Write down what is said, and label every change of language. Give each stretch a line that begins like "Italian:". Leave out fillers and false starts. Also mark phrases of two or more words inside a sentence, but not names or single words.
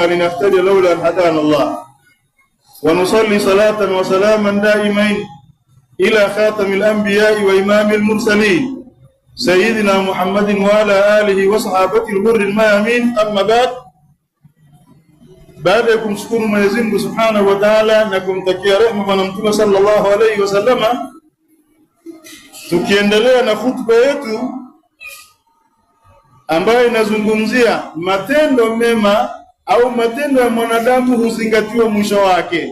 Arabic: لنهتدي لولا أن هدانا الله، ونصلي صلاة وسلاما دائمين إلى خاتم الأنبياء وإمام المرسلين سيدنا محمد وعلى آله وصحابته الغر الميامين. أما بعد،
Swahili: baada ya kumshukuru Mwenyezi Mungu
Arabic: سبحانه وتعالى
Swahili: na kumtakia rehema Bwana Mtume
Arabic: صلى الله عليه وسلم,
Swahili: tukiendelea na hutuba yetu ambayo inazungumzia matendo mema au matendo ya mwanadamu huzingatiwa mwisho wake.